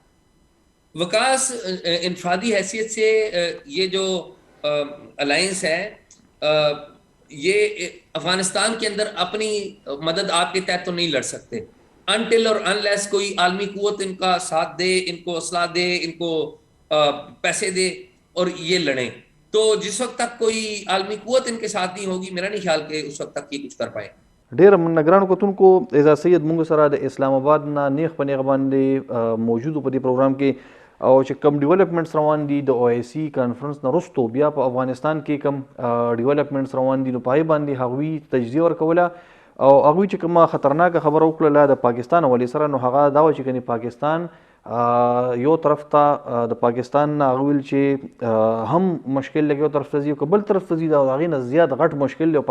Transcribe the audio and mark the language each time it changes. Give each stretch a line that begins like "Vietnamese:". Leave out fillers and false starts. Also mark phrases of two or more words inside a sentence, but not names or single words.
Urdu: وکاس انفرادی حیثیت سے یہ جو الائنس ہے یہ افغانستان کے اندر اپنی مدد آپ کے تحت تو نہیں لڑ سکتے انٹل اور انلیس کوئی عالمی قوت ان کا ساتھ دے، ان کو اسلحہ دے، ان کو پیسے دے اور یہ لڑیں. تو جس وقت تک کوئی عالمی قوت ان کے ساتھ نہیں ہوگی، میرا نہیں خیال کہ اس وقت تک یہ کچھ کر پائے.
Pashto: ډیر منګرانو کتونکو اعزاز سید مونږ سره د اسلام آباد نه نیغ په نیغ باندې موجود په دې پروګرام کې او چې کم ډیولپمنټس روان دي د OIC کانفرنس نه وروسته بیا په افغانستان کې کم ډیولپمنټس روان دي نو په هغې باندې هغوی تجزیه ورکوله او هغوی چې کومه خطرناکه خبره وکړله د پاکستان حوالې سره، نو هغه دا وه چې کنې پاکستان یو طرف ته د پاکستان نه هغه ویل چې هم مشکل لګي یو طرف ته ځي او که بل طرف ته ځي د هغې نه زیات غټ مشکل دی.